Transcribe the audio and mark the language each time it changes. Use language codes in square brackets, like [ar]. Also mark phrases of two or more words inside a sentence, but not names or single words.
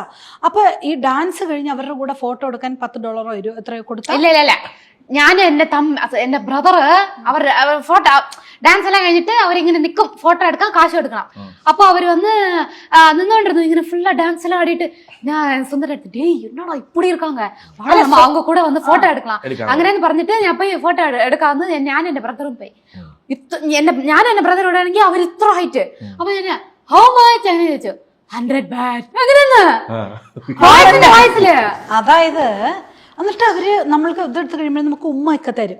[ml] അപ്പൊ ഈ ഡാൻസ് കഴിഞ്ഞ് അവരുടെ കൂടെ ഫോട്ടോ എടുക്കാൻ $10 എത്രയോ കൊടുത്താ? ഇല്ല ഞാൻ എന്റെ ബ്രദറ് അവർ ഫോട്ടോ ഡാൻസ് എല്ലാം കഴിഞ്ഞിട്ട് അവരിങ്ങനെ നിൽക്കും, ഫോട്ടോ എടുക്കാൻ കാശ് എടുക്കണം. അപ്പൊ അവര് വന്ന് നിന്നോണ്ടിരുന്നു ഇങ്ങനെ ഫുള്ളാ ഡാൻസ് എല്ലാം ആടിയിട്ട്. ഞാൻ സുന്ദര [ta] என்னடா இப்படி இருக்காங்க, அவங்க கூட வந்து [ml] ഫോട്ടോ എടുക്കണം അങ്ങനെയെന്ന് പറഞ്ഞിട്ട് ഞാൻ പോയി ഫോട്ടോ എടുക്കാന്ന് ഞാൻ എന്റെ ബ്രദറും പോയി. ഞാൻ എന്റെ ബ്രദറോട് ആണെങ്കിൽ അവർ ഇത്ര ഹൈറ്റ്. അപ്പൊ ഞാൻ [en] how much [ml] അങ്ങനെ ചോദിച്ചു, 100 ബാറ്റ് അങ്ങനെയെന്ന്. അതായത് എന്നിട്ട് അവര് നമ്മൾക്ക് ഇതെടുത്ത് കഴിയുമ്പോൾ നമുക്ക് ഉമ്മയൊക്കെ തരും.